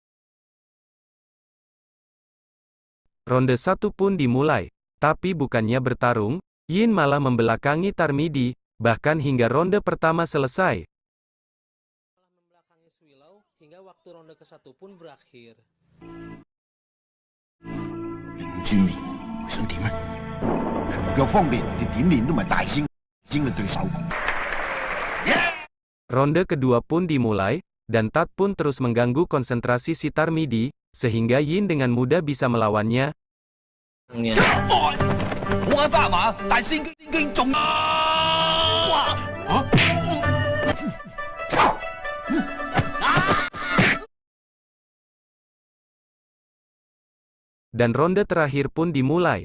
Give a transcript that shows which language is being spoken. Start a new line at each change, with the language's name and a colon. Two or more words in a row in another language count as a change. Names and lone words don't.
Indonesian: Ronde 1 pun dimulai. Tapi bukannya bertarung, Yin malah membelakangi Tarmidi, bahkan hingga ronde pertama selesai. Malah membelakangi Swilau, hingga waktu ronde ke-1 pun berakhir.
Cantonese: 林尊明，想點啊？拳腳方面，你點練都唔係大仙嘅對手。
Indonesian: Ronde kedua pun dimulai, dan Tat pun terus mengganggu konsentrasi si Tarmidi, sehingga Yin dengan mudah bisa melawannya. Dan ronde terakhir pun dimulai.